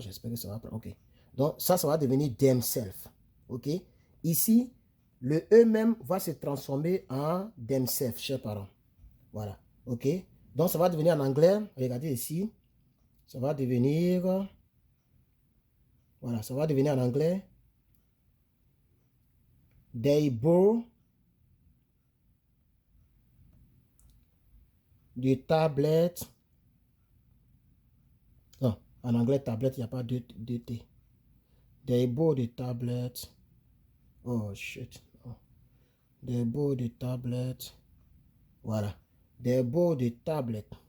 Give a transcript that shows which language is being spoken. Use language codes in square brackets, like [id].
[fr] J'espère que ça va prendre. Ok. Donc, ça va devenir themselves. Ok? Ici, le eux-mêmes va se transformer en themselves, chers parents. Voilà. Ok? Donc, ça va devenir en anglais. Regardez ici. Ça va devenir... Voilà. Ça va devenir en anglais. [en] They bought du tablette. [fr] Non, en anglais, tablette, il n'y a pas de T. [en] They bought the tablet. Oh shit. Oh. They bought the tablet. Voilà. They bought the tablet.